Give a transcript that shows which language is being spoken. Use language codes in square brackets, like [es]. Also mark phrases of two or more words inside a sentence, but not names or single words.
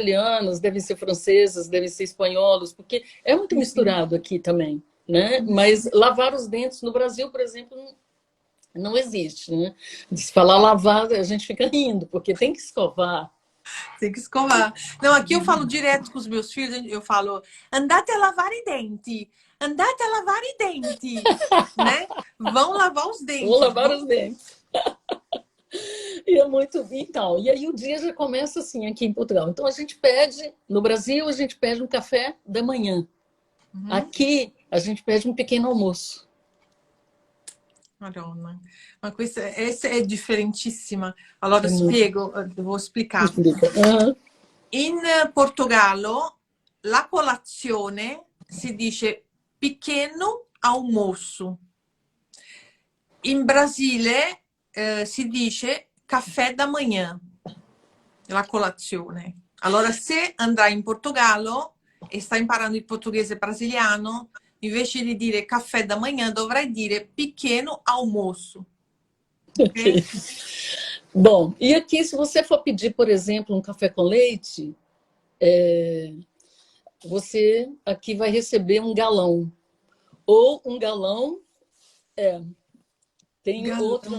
[pt] italianas, devem ser francesas, devem ser espanholas, porque é muito sim, sim, misturado aqui também, né? sim, Mas sim. lavar os dentes no Brasil, por exemplo, não existe, né? Se falar lavar, a gente fica rindo, porque tem que escovar. Tem que escovar. Não, aqui eu falo direto com os meus filhos, eu falo, [it] andate a lavar i denti, andate a lavar i denti, [pt] né? Vão lavar os Vou dentes, lavar vão. os dentes. E é muito. Então, e aí o dia já começa assim aqui em Portugal. Então a gente pede, no Brasil, a gente pede um café da manhã. Uhum. Aqui, a gente pede um pequeno almoço. [it] Madonna. Ma essa è differentissima. Allora [pt] É muito. [it] spiego, devo spiegare. [pt] Explica. Aham. [it] In Portogallo la colazione si dice [pt] pequeno almoço. [it] In Brasile si dice [pt] caffè da manhã, [it] la colazione. Allora se andrai in Portogallo e stai imparando il portoghese brasiliano, invece di dire [pt] caffè da manhã, [it] dovrai dire [pt] pequeno almoço. [it] Ok? [pt] Ok. Bom, e aqui, se você for pedir, por exemplo, um café com leite, você aqui vai receber um galão. Ou um galão, tem outro